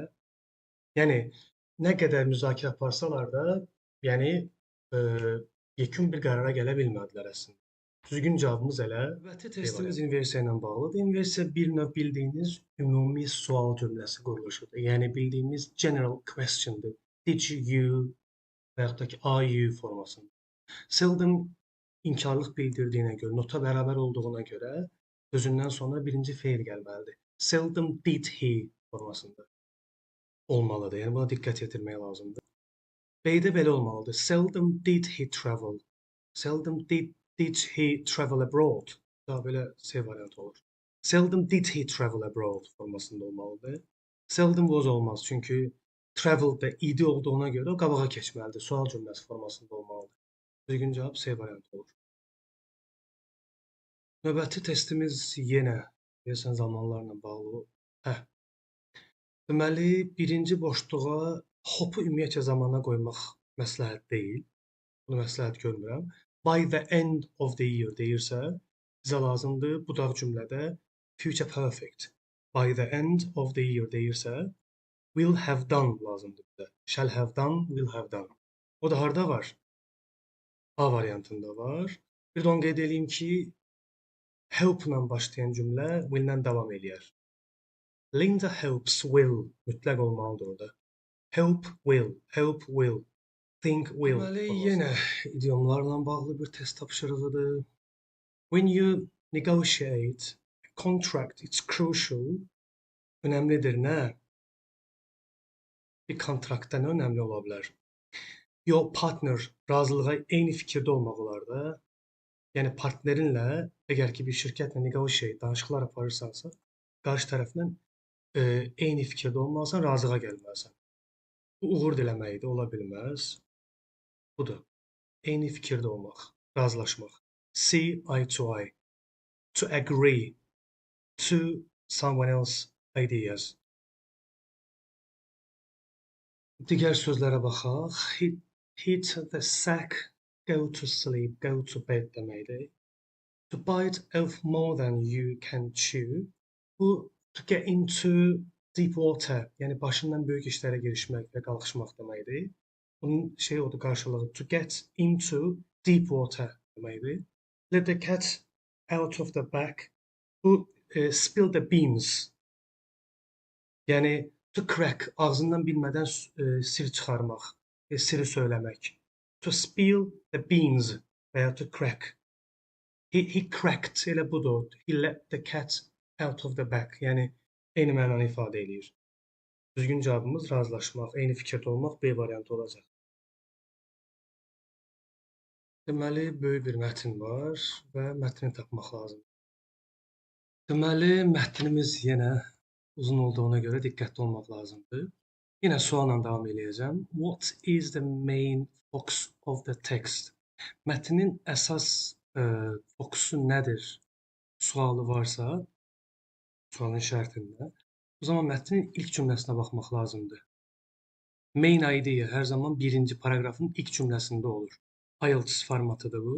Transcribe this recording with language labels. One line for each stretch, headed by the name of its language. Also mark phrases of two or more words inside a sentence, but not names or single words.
Azerbaijani: Yəni nə qədər müzakirə aparsalar da, yəni yekun bir qərara gələ bilmədilər əslində. Düzgün cavabımız elə. Növbəti testimiz inversiya ilə bağlıdır. Inversiya bir növ bildiyiniz ümumi sual cümləsi quruluşudur. Yəni bildiyimiz
English: general question'dır. Did you
Azerbaijani: və yaxud da ki
English: are you
Azerbaijani: formasında. Seldom inkarlıq bildirdiyinə görə, nota bərabər olduğuna görə özündən sonra birinci feil gəlməlidir.
English: Seldom did he
Azerbaijani: formasında olmalıdır. Yəni buna diqqət yetirmək lazımdır. B-də belə olmalıdır.
English: Seldom did he travel. Seldom did he travel abroad.
Azerbaijani: Daha belə C variantı olur.
English: Seldom did he travel abroad
Azerbaijani: formasında olmalıdır.
English: Seldom was olmaz.
Azerbaijani: Çünki travel da id olduğuna görə o qabağa keçməlidir. Sual cümləsi formasında olmalıdır. Düzgün cavab C variantı olur. Növbəti testimiz yenə deyəsən zamanlarla bağlı. Deməli, birinci boşluğa hopu ümumiyyətcə zamana qoymaq məsləhət deyil. Bunu məsləhət görmürəm.
English: By the end of the year
Azerbaijani: deyirsə, bizə lazımdır budaq cümlədə
English: future perfect. By the end of the year deyirsə, will have done
Azerbaijani: lazımdır bizə.
English: Shall have done, will have done.
Azerbaijani: O da harda var? A variantında var. Bir də onu qeyd edeyim ki, help-la başlayan cümlə will-lə davam eləyər. Linda
English: helps will
Azerbaijani: mütləq olmalıdır orada.
English: Help will, think will.
Azerbaijani: Deməli, yenə idiomlarla bağlı bir test tapşırığıdır.
English: When you negotiate a contract, it's crucial.
Azerbaijani: Önəmlidir nə? Bir kontraktda nə önəmli ola bilər?
English: Your partner
Azerbaijani: razılığa eyni fikirdə olmaq olar da. Yəni partnerinlə, əgər ki bir şirkətlə negotiate, danışıqlar aparırsansa, qarşı tərəflə eyni fikirdə olmalısan, razılığa gəlməlisən. Bu uğur diləməkdir, ola bilməz. Budur. Eyni fikirdə olmaq, razılaşmaq.
English: See eye to eye. To agree to someone else's ideas.
Azerbaijani: Digər sözlərə baxaq.
English: Hit the sack, go to sleep, go to bed deməkdir. To bite off more than you can chew. Bu to get into deep water,
Azerbaijani: yəni başından böyük işlərə girişmək və qalxışmaq deməkdir. Bunun şey odur qarşılığı
English: to get into deep water
Azerbaijani: deməkdir.
English: Let the cat out of the bag.
Azerbaijani: Bu
English: spill the beans.
Azerbaijani: Yəni
English: to crack
Azerbaijani: ağzından bilmədən sir çıxarmaq, siri söyləmək.
English: To spill the beans
Azerbaijani: və ya
English: to crack. He cracked
Azerbaijani: elə budur.
English: He let the cat out of the bag.
Azerbaijani: Yəni eyni mənanı ifadə eləyir. Düzgün cavabımız razılaşmaq, eyni fikirdə olmaq B variantı olacaq. Deməli, böyük bir mətn var və mətni tapmaq lazımdır. Deməli, mətnimiz yenə uzun olduğuna görə diqqətli olmaq lazımdır. Yenə sualla davam eləyəcəm.
English: What is the main focus of the text?
Azerbaijani: Mətnin əsas fokusu nədir? Sualı varsa, sualın şərtində, o zaman mətnin ilk cümləsinə baxmaq lazımdır.
English: Main idea
Azerbaijani: hər zaman birinci paragrafın ilk cümləsində olur. IELTS formatıdır bu.